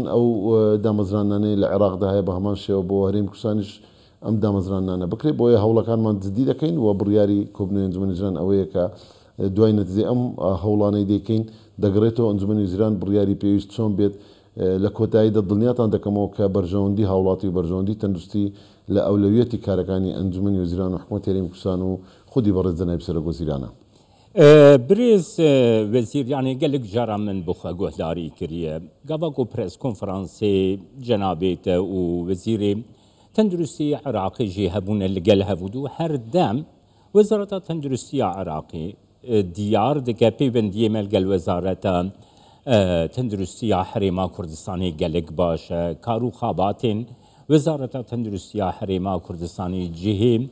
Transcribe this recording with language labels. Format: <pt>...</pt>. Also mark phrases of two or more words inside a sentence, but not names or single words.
<ckb>ئەو دامەزرانانەی لە عێراقدا هەیە بە هەمان شێوە بۆ هەرێمی کوردستانیش ئەم دامەزرانانە بکرێت بۆیە هەوڵەکانمان جددی دەکەین و بڕیاری کۆبنەوەی ئەنجومەنی وزران ئەوەیە کە دوای نەتیجەی ئەم هەوڵانەی دەکەین دەگەڕێتەوە ئەنجومەنی وزران بڕیاری پێویست چۆن بێت لە کۆتاییدا دڵنیاتان دەکەمەوە کە بەرژەوەندی هاوڵاتی و بەرژەوەندی تەندروستی لە ئەولەویەتی کارەکانی ئەنجومەنی وزیران و حکوومەتی هەرێمی کوردستان و خودی بەڕێز جەنابی سەرۆکوەزیرانە.</ckb> <ku>برێز وەزیر یانێ gelek jara min bi xwe guhdarî kiriye gava ku preskonferansê cenabête û wezîrê tenduristî Iraqê jî hebûne li gel hevûdû her dem Wezareta Tenduristiya Iraqê diyar dike pêwendiyê me gel wezareta Tenduristiya Herêma Kurdistanê gelek baş e karû xabatên Wezareta Tenduristiya Herêma Kurdistanê cihê</ku>